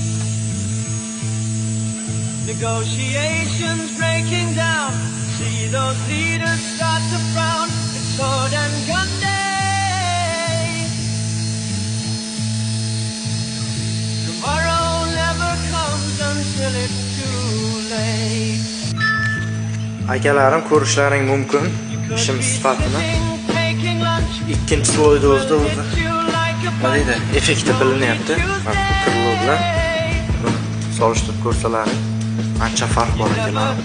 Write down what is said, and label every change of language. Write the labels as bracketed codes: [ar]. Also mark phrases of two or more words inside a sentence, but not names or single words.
[en] Negotiations breaking down. See those leaders start to frown. It's sword and gun day. Tomorrow never comes until it's too late. [uz] Akalarim ko'rishlaring mumkin ishim sifatini. Ikkinchi sloyda o'zi nima deydi, effekti bilinyapti. Mana krilo bilan solishtirib ko'rsalaring ancha farq bor ekan.